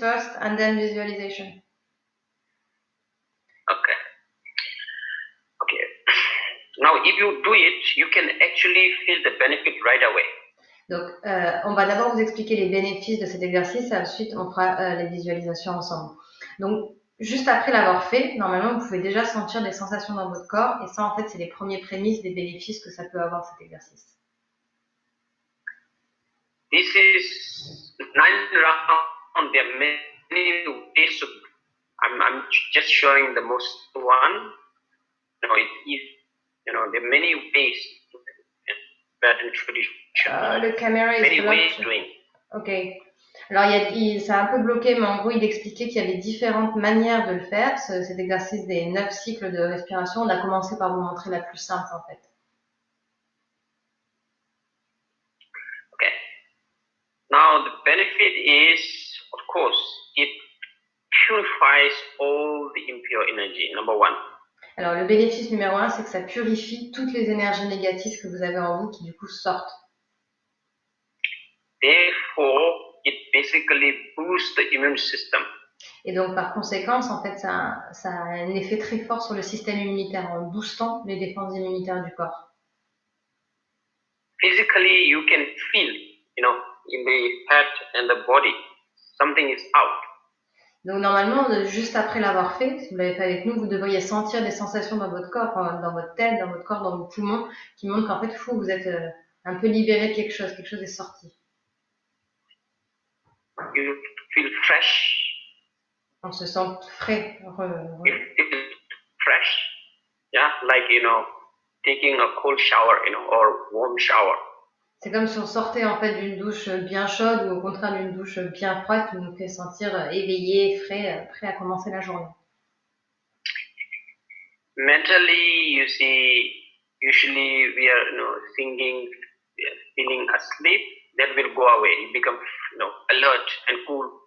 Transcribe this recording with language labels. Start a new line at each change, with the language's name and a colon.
English: first and then visualization. Okay. Now if you do it, you can actually feel the benefit right away.
French: Donc, on va d'abord vous expliquer les bénéfices de cet exercice et ensuite on fera les visualisations ensemble. Donc, juste après l'avoir fait, normalement, vous pouvez déjà sentir des sensations dans votre corps. Et ça, en fait, c'est les premiers prémices des bénéfices que ça peut avoir, cet exercice.
English: This is 9 round. There are many ways to. I'm just showing the most one. It is. There are many ways.
French: Le caméra est bloqué. Ok. Alors, c'est un peu bloqué, mais en gros, il expliquait qu'il y avait différentes manières de le faire, cet exercice des 9 cycles de respiration. On a commencé par vous montrer la plus simple, en fait.
English: Okay. Now, the benefit is, of course, it purifies all the impure energy, number one.
French: Alors, le bénéfice numéro 1, c'est que ça purifie toutes les énergies négatives que vous avez en vous qui, du coup, sortent.
English: Therefore, it basically boosts the immune system.
French: Et donc, par conséquence, en fait, ça a un effet très fort sur le système immunitaire en boostant les défenses immunitaires du corps.
English: Physically, you can feel, in the head and the body, something is out.
French: Donc, normalement, juste après l'avoir fait, si vous l'avez fait avec nous, vous devriez sentir des sensations dans votre corps, dans votre tête, dans votre corps, dans vos poumons, qui montrent qu'en fait, vous êtes un peu libéré de quelque chose est sorti.
English: You feel fresh.
French: On se sent frais.
English: You feel fresh. Yeah, like, taking a cold shower, or warm shower.
French: C'est comme si on sortait en fait d'une douche bien chaude ou au contraire d'une douche bien froide qui nous fait sentir éveillé, frais, prêt à commencer la journée.
English: Mentally, you see, usually we are, thinking, feeling asleep. That will go away. You become, alert and cool.